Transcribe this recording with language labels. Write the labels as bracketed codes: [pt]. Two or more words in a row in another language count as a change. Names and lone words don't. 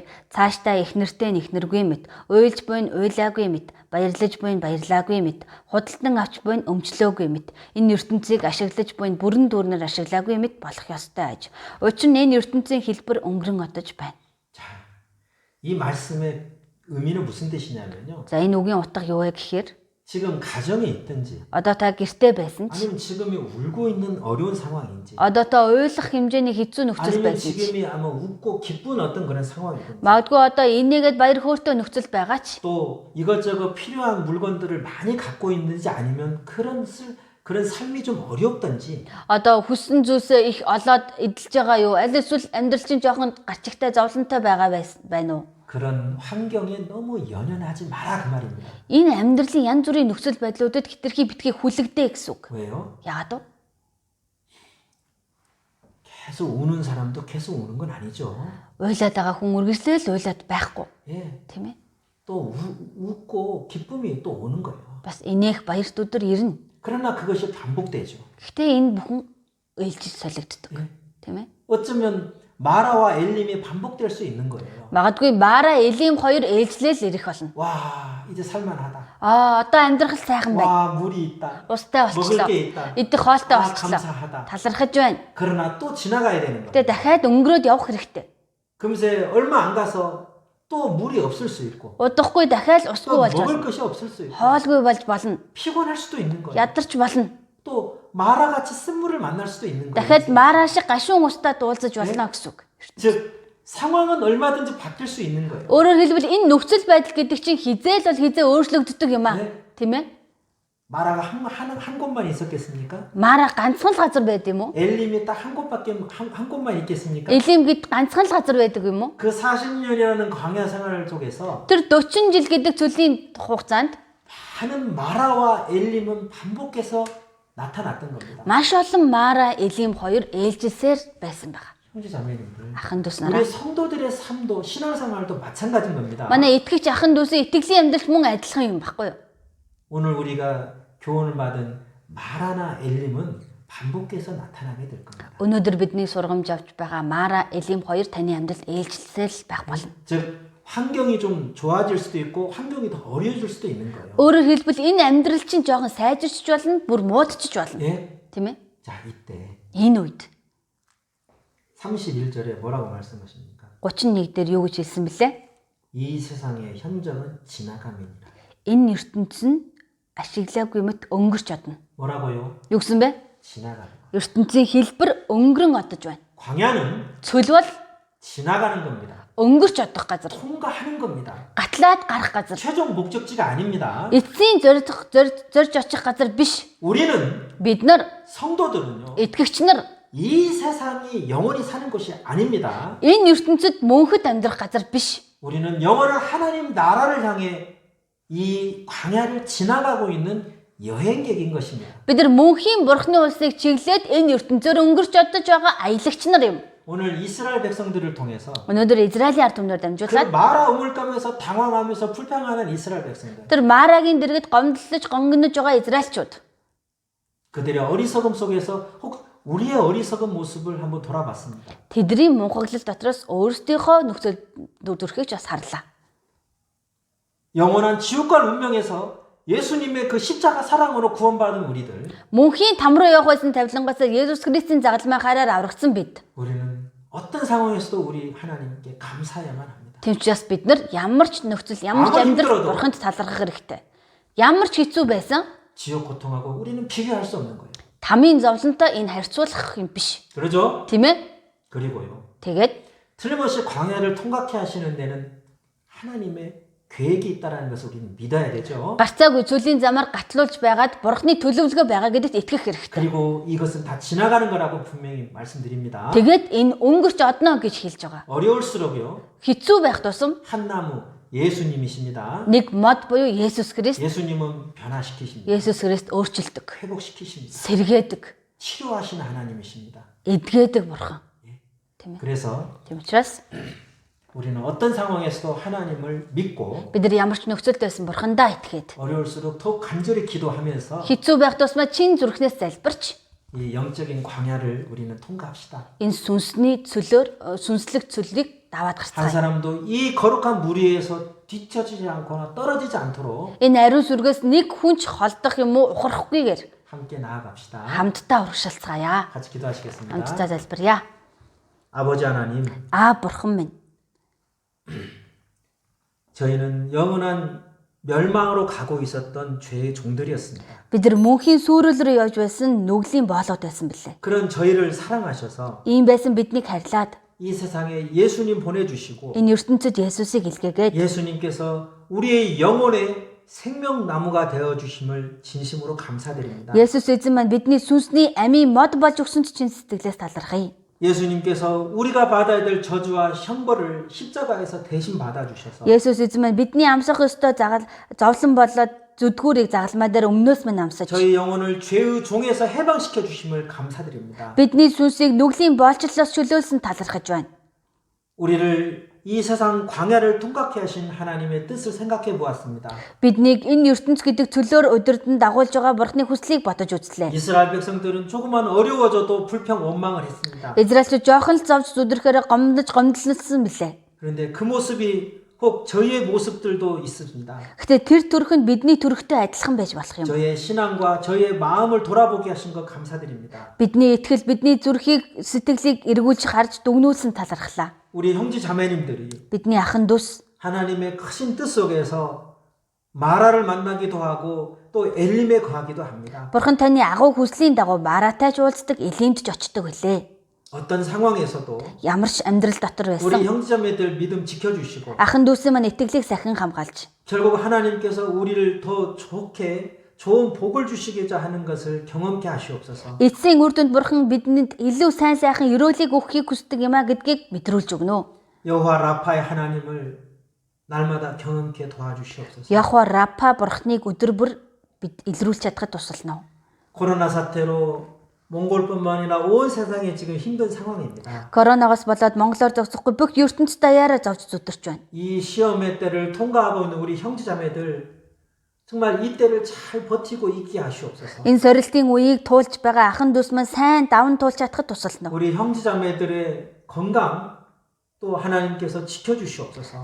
[mn] Цаашдаа их нэртэй нэхнэргүй мэт, уйлж буйн уйлаагүй мэт, баярлаж буйн баярлаагүй мэт, худалдан авч буйн өмчлөөгүй мэт, энэ ертөнцийг ашиглаж буйн бүрэн дүүрнээр ашиглаагүй мэт болох ёстой аж. Учир нь энэ ертөнцийн хэлбэр өнгөрөн одож байна. [ko] 자, 이 말씀의 의미는 무슨 뜻이냐면요. [mn] За энэ үгийн утга юу вэ гэхээр [ko] 지금 가정에 있든지 [mn] одоо та гэртээ байсан ч [ko] 아니면 지금이 울고 있는 어려운 상황인지 [mn] одоо та уйлах хэмжээний хэцүү нөхцөл [ko] 아니면 [mn] байсан ч [ko] 지금이 아마 웃고 기쁜 어떤 그런 상황이든지 [mn] магадгүй одоо энийгээд баяр хөөртэй нөхцөл байгаа ч [ko] 또 이것저것 필요한 물건들을 많이 갖고 있는지 아니면 그런 삶이 좀 어렵든지 [mn] одоо хүссэн зүйлсээ их олоод эдэлж байгаа юу? Аль эсвэл амьдрал чинь жоохон гарчигтай зовлонтой байгаа байна уу? [ko] 그런 환경에 너무 연연하지 마라 그 말입니다. [mn] Энэ амьдралын янз бүрийн нөхцөл байдлуудад хитрхи битгий хүлэгдээ гэсэн үг. [ko] 왜요? [mn] Яагаад вэ? [ko] 계속 우는 사람도 계속 우는 건 아니죠. [mn] Уйлаад байгаа хүн үргэлжлээл уйлаад байхгүй. [ko] 예. [mn] Тийм ээ? [ko] 또 웃고 기쁨이 또 오는 거예요. [mn] Бас инээх баярт өдөр ирнэ. [ko] 그러나 그것이 반복되죠. [mn] Гэхдээ энэ бүхэн ээлжиж солигддог. [ko] 예. [mn] Тийм ээ? [ko] 어쩌면 마라와 엘림이 반복될 수 있는 거예요. [mn] Магадгүй Мара, Элим хоёр ээлжлээл ирэх болно. [ko] 와, 이제 살만하다. [mn] Одоо амьдрах сайхан байна. [ko] 와, 물이 있다. [mn] Устай [ko] 먹을 [mn] болчихлоо. [ko] 게 있다. [mn] Идэх хоолтой [ko] 아, [mn] болчихлоо. [ko] 감사하다. [mn] Талархаж байна. [ko] 그러나 또 지나가야 되는 거예요. [mn] Гэтэ дахиад өнгөрөөд явах хэрэгтэй. [ko] 금세 얼마 안 가서 또 물이 없을 수 있고 [mn] Удахгүй дахиад усгүй [ko] 또 [mn] болж [ko] 먹을 [mn] болно. [ko] 것이 없을 수 있고 [mn] Хоолгүй болж болно. [ko] 피곤할 수도 있는 거예요. [mn] Ядарч болно. [ko] 또 마라같이 쓴물을 만날 수도 있는 거예요. [mn] Дахиад Мара шиг гашуун устай дуулзаж болно гэсэн үг. [ko] 즉 상황은 얼마든지 바뀔 수 있는 거예요. [mn] Өөрөөр хэлбэл энэ нөхцөл байдал гэдэг чинь хизээл бол хизээ өөрчлөгддөг юм аа. Тийм ээ? [ko] 마라가 한 곳만 있었겠습니까? [mn] Мара ганцхан л газар байд юм уу? [ko] 엘림이 딱 한 곳만 있겠습니까? [mn] Элим гэд ганцхан л газар байдаг юм уу? [ko] 그 40년이라는 광야 생활 속에서 [mn] Тэр 40 жил гэдэг зүйлийн хугацаанд [ko] 많은 마라와 엘림은 반복해서 나타났던 겁니다. [mn] маш олон Мара, Элим хоёр ээлжилсээр байсан байгаа. [ko] 형제 자매님들, [mn] Ахын дүүс нараа. [ko] 우리 성도들의 삶도 신앙생활도 마찬가지인 겁니다. [mn] Манай итгэгч ахын дүүсийн итгэлийн амьдрал мөн адилхан юм баггүй юу? [ko] 오늘 우리가 교훈을 받은 마라나 엘림은 반복해서 나타나게 될 겁니다. [mn] Өнөөдөр бидний сургамж авч байгаа Мара, Элим хоёр таны амьдрал ээлжилсээр байх болно. [ko] 즉 환경이 좀 좋아질 수도 있고 환경이 더 어려워질 수도 있는 거예요. [mn] Өөрөөр хэлбэл энэ амьдрал чинь жоохон сайжирч болно, бүр муудчих болно. [ko] 예? [mn] Тийм ээ? [ko] 자, 이때 [mn] Энэ үед [ko] 31절에 뭐라고 말씀하십니까? [mn] 31 дээр юу гэж хэлсэн бэлээ? [ko] 이 세상의 현정은 지나감이니라. [mn] Энэ ертөнц нь ашиглаагүй мэт өнгөрч одно. [ko] 뭐라고요? [mn] Юу гэсэн бэ? [ko] 지나가는 거. [mn] ертөнцийн хэлбэр өнгөрөн одож байна. [ko] 광야는 [mn] Цөл бол [ko] 지나가는 겁니다. [mn] өнгөрч одох газар. [ko] 통과하는 겁니다. [mn] Гатлаад гарах газар. [ko] 최종 목적지가 아닙니다. [mn] Эцсийн зорж очих газар биш. [ko] 우리는 [mn] Бид нар [ko] 성도들은요. [mn] итгэгч нар [ko] 이 세상이 영원히 사는 것이 아닙니다. [mn] энэ ертөнцид мөнхөд амьдрах газар биш. [ko] 우리는 영원한 하나님 나라를 향해 이 광야를 지나가고 있는 여행객인 것입니다. [mn] Бид нар мөнхийн бурхны улсыг чиглээд энэ ертөнцөөр өнгөрч одож байгаа аялагч нар юм. [ko] 오늘 이스라엘 백성들을 통해서 [mn] Өнөөдөр Израилийн ард түмнээр [ko] 그 [mn] дамжуулаад [ko] 마라 우물가면서 당황하면서 불평하는 이스라엘 백성들, [mn] тэр Марагийн дэргэд гомдлож гонгонож байгаа израильчууд [ko] 그들의 어리석음 속에서 혹 우리의 어리석은 모습을 한번 돌아봤습니다. [mn] тэдний мунхаглал дотроос өөрсдийнхөө нөхцөл дүрхийг ч бас харлаа. [ko] 영원한 지옥 갈 운명에서 예수님의 그 십자가 사랑으로 구원받은 우리들, [mn] Мөнхийн там руу явах байсан тавилангаас Есүс Христийн загалмай хараар аврагдсан бид. [ko] 우리는 어떤 상황에서도 우리 하나님께 감사해야만 합니다. [mn] Тэмчээс бид нар ямар ч нөхцөл, ямар ч амьдрал бурханд талархах хэрэгтэй. Ямар ч хэцүү байсан [ko] 지옥 고통하고 우리는 비교할 수 없는 거예요. [mn] тамийн зовлонтой энэ харьцуулах юм биш. [ko] 그러죠? [mn] Тийм ээ? [ko] 그리고요. [mn] Тэгээд [ko] 틀림없이 광야를 통과케 하시는 데는 하나님의 계획이 있다는 것을 우리는 믿어야 되죠. [mn] гарцаагүй зүйлийн замаар гатлуулж байгаад бурхны төлөвлөгөө байгаа гэдэгт итгэх хэрэгтэй. [ko] 그리고 이것은 다 지나가는 거라고 분명히 말씀드립니다. [mn] Тэгээд энэ өнгөрч одно гэж хэлж байгаа. [ko] 어려울수록요. [mn] Хэцүү байх тусам [ko] 한 나무 예수님이십니다. [mn] нэг мод буюу Есүс Христ, [ko] 예수님은 변화시키십니다. [mn] Есүс Христ өөрчилдөг, [ko] 회복시키십니다. [mn] сэргээдэг, [ko] 치료하시는 하나님이십니다. [mn] эдгээдэг бурхан. Тийм ээ. [ko] 그래서 [mn] Тийм учраас [ko] 우리는 어떤 상황에서도 하나님을 믿고 [mn] бид нар ямар ч нөхцөлд байсан бурхандаа итгээд [ko] 어려울수록 더욱 간절히 기도하면서 [mn] хэцүү байх тусмаа чин зүрхнээс залбирч [ko] 이 영적인 광야를 우리는 통과합시다. [mn] энэ сүнслэг цөллийг даваад [ko] 한 [mn] гарцгаая. [ko] 사람도 이 거룩한 물 위에서 뒤처지지 않거나 떨어지지 않도록 [mn] Энэ ариун сүргээс нэг хүн ч холдох юм уу ухрахгүйгээр [ko] 함께 나아갑시다. [mn] хамтдаа урагшилцгаая. [ko] 같이 기도하시겠습니다. [mn] Хамтдаа залбирая. [ko] 아버지 하나님, [mn] Бурхан минь. [ko] 저희는 영원한 멸망으로 가고 있었던 죄의 종들이었습니다. [mn] Бид нар мөнхийн сүрэл рүү явж байсан нүглийн боолоод байсан билээ. [ko] 그런 저희를 사랑하셔서 [mn] Ийм байсан биднийг харьлаад [ko] 이 세상에 예수님 보내주시고 [mn] энэ ертөнцид Есүсийг илгээгээд [ko] 예수님께서 우리의 영혼의 생명나무가 되어주심을 진심으로 감사드립니다. [mn] Есүс эзэн маань бидний сүнсний амийн мод болж өгсөнд чин сэтгэлээс талархъя. [ko] 예수님께서 우리가 받아야 될 저주와 형벌을 십자가에서 대신 받아주셔서 [mn] Есүс эзэн маань бидний амсах ёстой зовлон болоод зүдгүүрийг загалмай дээр өмнөөс минь амсаж [ko] 저희 영혼을 죄의 종에서 해방시켜 주심을 감사드립니다. [mn] бидний сүнсийг нүглийн боолчлоос чөлөөлсөн талархаж байна. [ko] 우리를 이 세상 광야를 통과케 하신 하나님의 뜻을 생각해 보았습니다. [mn] Биднийг энэ ертөнц гэдэг цөлөөр удирдан дагуулж байгаа бурхны хүслийг бодож үзлээ. [ko] 이스라엘 백성들은 조금만 어려워져도 불평 원망을 했습니다. [mn] Израильчууд жоохон л зовж зүдрэхээр гомдлсон билээ. [ko] 그런데 그 모습이 꼭 저희의 모습들도 있습니다. [mn] Гэтэ тэр төрх нь бидний төрхтэй адилхан байж болох юм. [ko] 저희의 신앙과 저희의 마음을 돌아보게 하신 것 감사드립니다. [mn] Бидний итгэл, бидний зүрхийг, сэтгэлийг эргүүлж харж дүгнүүлсэн талархлаа. [ko] 우리 형제 자매님들이 [mn] Бидний ахын дус [ko] 하나님의 크신 뜻 속에서 마라를 만나기도 하고 또 엘림에 거하기도 합니다. [mn] Бурхан таны агуу хүслийн дагуу Маратай ч уулздаг, Элимд ч очдог билээ. [ko] 어떤 상황에서도 [mn] Ямар ч амьдрал дотор [ko] 우리 [mn] байсан. [ko] 형제자매들 믿음 지켜주시고 [mn] Ахын дүүсийн маань итгэлийг сахин хамгаалж, [ko] 결국 하나님께서 우리를 더 좋은 복을 주시고자 하는 것을 경험케 하시옵소서. [mn] эцсийн үр дүнд Бурхан бидэнд илүү сайн сайхан өрөөлийг өгөхийг хүсдэг юм а гэдгийг мэдрүүлж өгнө. [ko] 여호와 라파의 하나님을 날마다 경험케 도와주시옵소서. [mn] Яхва Рапа Бурханыг өдөр бүр бид илрүүлж чадхад тусална. [ko] 코로나 사태로 몽골뿐만 아니라 온 세상에 지금 힘든 상황입니다. [mn] Коронавигоос болоод Монголоор зогсохгүй бүх ертөнцид даяараа зовж зүдэрч байна. [ko] 이 시험의 때를 통과하고 있는 우리 형제자매들 정말 이 때를 잘 버티고 있게 하시옵소서. [mn] Энэ сорилтын үеийг туулж байгаа ахын дүүс маань сайн даван туулж чадхад тусална. [ko] 우리 형제자매들의 건강 또 하나님께서 지켜주시옵소서.